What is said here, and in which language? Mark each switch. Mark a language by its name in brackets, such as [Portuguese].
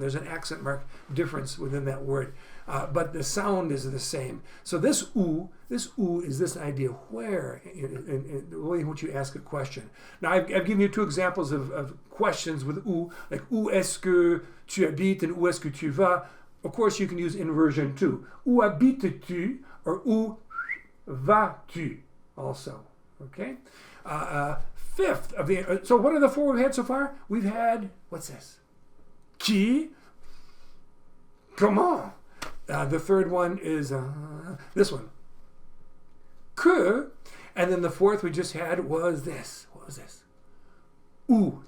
[English] There's an accent mark difference within that word. But the sound is the same. So this ou is this idea where, in the way in which you ask a question. Now, I've given you two examples of questions with ou, like [French] où est-ce que tu habites [English] and [French] où est-ce que tu vas. [English] Of course, you can use inversion too. [French] Où habites-tu or où vas-tu also. [English] Okay? Fifth of the, so what are the four we've had so far? We've had, what's this? Qui? Comment? The third one is this one. Que? And then the fourth we just had was this. What was this? Où.